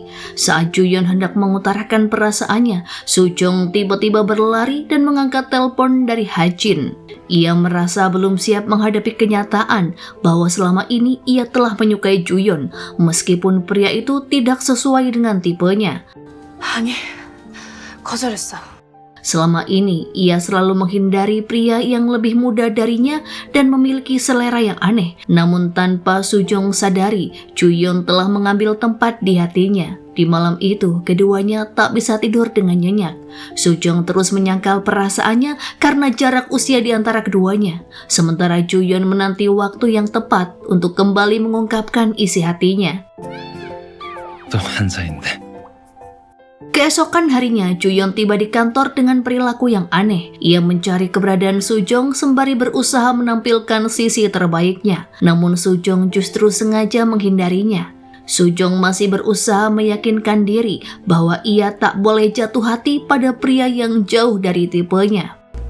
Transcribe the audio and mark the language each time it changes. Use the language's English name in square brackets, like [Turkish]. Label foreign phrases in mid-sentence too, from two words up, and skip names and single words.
[Indonesian] Saat Juyeon hendak mengutarakan perasaannya, Sujong tiba-tiba berlari dan mengangkat telepon dari Hajin. Ia merasa belum siap menghadapi kenyataan bahwa selama ini ia telah menyukai Juyeon, meskipun pria itu tidak sesuai dengan tipenya. [Korean] 아니, 거절했어. [Indonesian] Selama ini, ia selalu menghindari pria yang lebih muda darinya dan memiliki selera yang aneh. Namun tanpa Sujong sadari, Juyeon telah mengambil tempat di hatinya. Di malam itu, keduanya tak bisa tidur dengan nyenyak. Sujong terus menyangkal perasaannya karena jarak usia di antara keduanya. Sementara Juyeon menanti waktu yang tepat untuk kembali mengungkapkan isi hatinya. [Korean] 또 환사인데. [Indonesian] Keesokan harinya, Juyeon tiba di kantor dengan perilaku yang aneh. Ia mencari keberadaan Sujong sembari berusaha menampilkan sisi terbaiknya. Namun Sujong justru sengaja menghindarinya. Sujong masih berusaha meyakinkan diri bahwa ia tak boleh jatuh hati pada pria yang jauh dari tipenya.